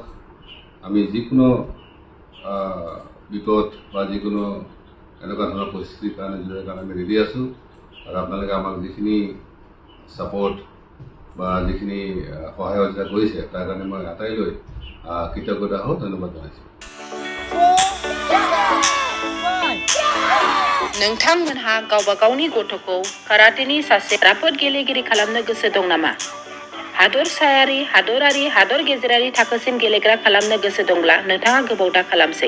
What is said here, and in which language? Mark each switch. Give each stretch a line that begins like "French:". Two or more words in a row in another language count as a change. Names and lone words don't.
Assamese: আমি যিকোনো বিপদ বা যিকোনো এনেকুৱা ধৰণৰ পৰিস্থিতিৰ কাৰণে আমি ৰেডি আছোঁ। আৰু আপোনালোকে আমাক যিখিনি ছাপৰ্ট বা যিখিনি সহায় সহযোগিতা কৰিছে তাৰ কাৰণে মই আটাইলৈ কৃতজ্ঞতা হ' ধন্যবাদ জনাইছু।
Bodo: नोंथांमोनहा गावबा गावनि गथ'खौ काराटेनि सासे राफोद गेलेगिरि खालामनो गोसो दं नामा? हादरसायारि, हादरारि, हादर गेजेरारि थाखोसिम गेलेग्रा खालामनो गोसो दंब्ला नोंथाङा गोबाव दा खालामसै।